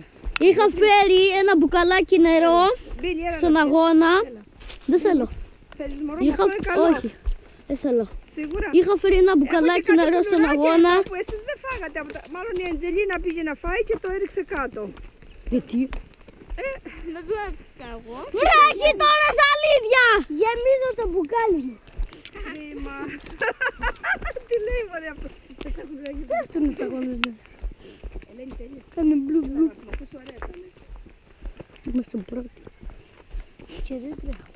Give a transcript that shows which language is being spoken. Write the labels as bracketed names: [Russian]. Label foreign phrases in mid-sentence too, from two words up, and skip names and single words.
[Greek] είχα φέρει ένα μπουκαλάκι νερό Μπίλη, έλα. στον να πιεις. αγώνα. Έλα. Δεν θέλω. Θέλεις μωρό, Είχα... αυτό είναι καλό. Όχι, δεν θέλω. Σίγουρα. Είχα φέρει ένα Έχω μπουκαλάκι και κάτι νερό στον κουλουράκια αγώνα. εδώ που εσείς δεν φάγατε. Μάλλον η Αντζελίνα πήγε να φάει και το έριξε κάτω. Γιατί? [Dutch] Dat doe ik εγώ. [Greek] Βράχει τώρα στα αλήθεια! Γεμίζω το μπουκάλι μου. Κρίμα. Τι λέει μωρέ αυτό. Σας έχουν βρει. Πέφτουν οι σταγόνες μέσα. Ελένη, τέλειες. Κάνε μπλου μπλου. Μα πού σου αρέσανε. Είμαστε πρώτοι. Και δεν τρέχουμε.